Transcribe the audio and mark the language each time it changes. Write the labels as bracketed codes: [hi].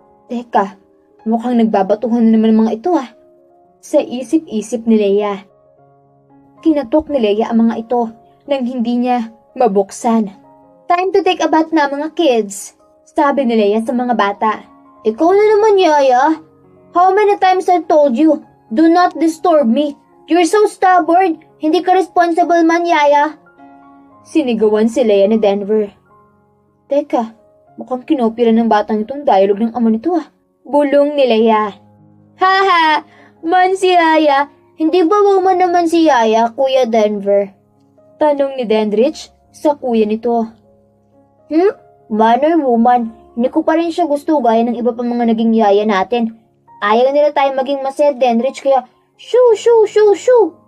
[tl] Teka, mukhang nagbabatuhan na naman ang mga ito ah. Sa isip-isip ni Leia. Kinatok ni Leia ang mga ito nang hindi niya mabuksan. [en] Time to take a bath [tl] na mga kids, sabi ni Leia sa mga bata. Ikaw na naman, Yaya. [en] How many times I've told you, do not disturb me. You're so stubborn. [tl] Hindi ka [en] responsible man, Yaya. [tl] Sinigawan si Leia ni Denver. Teka, mukhang kinopira ng batang itong dialogue ng ama nito ah. Bulong ni Leia. Haha, man si Yaya. Hindi ba woman naman si Yaya, Kuya Denver? Tanong ni Denrich sa kuya nito. [en] Manner woman. [tl] Hindi ko pa rin siya gusto gaya ng iba pang mga naging yaya natin. Ayaw nila tayo maging masaya, Denrich, kaya shoo, shoo, shoo, shoo.